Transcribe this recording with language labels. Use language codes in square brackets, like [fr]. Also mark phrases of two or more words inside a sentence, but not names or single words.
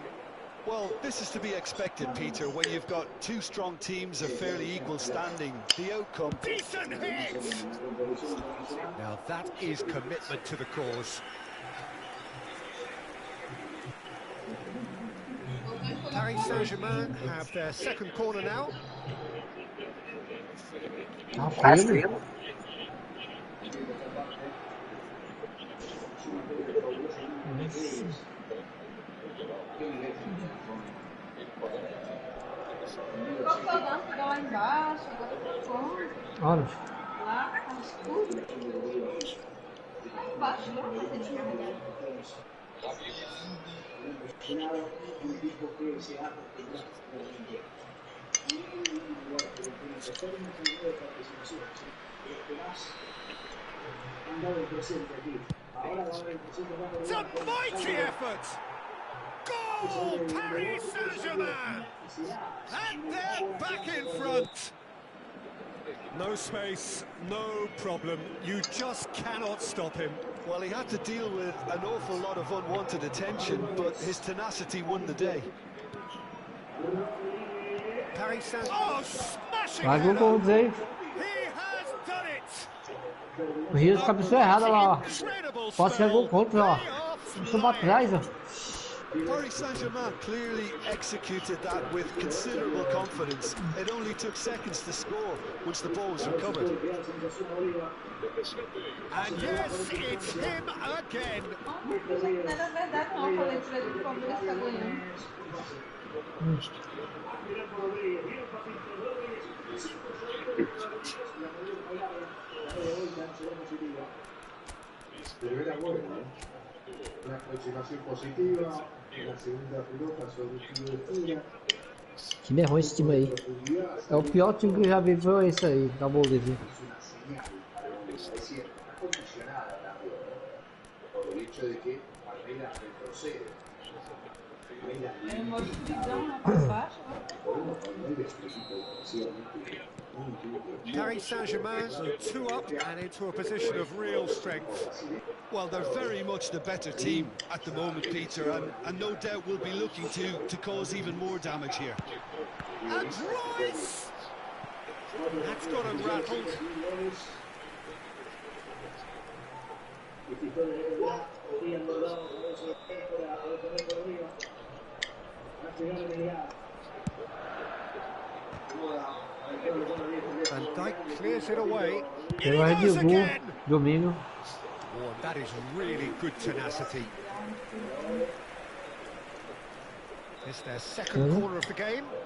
[en] Well, this is to be expected, Peter, when you've got two strong teams of fairly equal standing. The outcome... Decent hit! Now that is commitment to the cause. Paris Saint-Germain have their second corner now. [pt] tá feio. Qual que é o dano que dá lá embaixo? Agora tá bom. Olha. Lá tá escuro. Lá embaixo, lá vai ter descarregado. [en] It's a mighty effort! Goal, Paris Saint-Germain! And they're back in front! No space, no problem. You just cannot stop him. Well, he had to deal with an awful lot of unwanted attention, but his tenacity won the day. Paris Saint-Germain. Oh, smashing [pt] Vai pro gol, [en] header! Zé. He has done it! [pt] O Rio cabeceou errado lá, ó. [en] Incredible [pt] Pode ser gol [en] spell. [pt] contra, ó. Deixa pra trás, ó. [en] Paris Saint-Germain clearly executed that with considerable confidence. It only took seconds to score once the ball was recovered. And yes, it's him again. [pt] Gente, não era verdade não, a coletiva do Palmeiras tá ganhando. [es] Pero era bueno, ¿eh? Una aproximación positiva, la segunda pelota sobre el tiro de esquina. [pt] Time ruim esse time aí. É o pior time que eu já vi, foi esse aí, da Bolívia. [es] Es una señal para donde es cierto, está condicionada también, ¿no? Por el hecho de que Palmeiras retrocede. [pt] É uma divisão lá pra baixo, né? [es] Palmeiras es un equipo defensivamente muy duro. [en] Paris Saint-Germain two up and into a position of real strength. Well, they're very much the better team at the moment, Peter, and no doubt will be looking to cause even more damage here. And Royce! That's got him rattled. And Dyke clears it away. [pt] Ele vai de gol, domingo. [en] Oh, that is really good tenacity. It's their second corner of the game.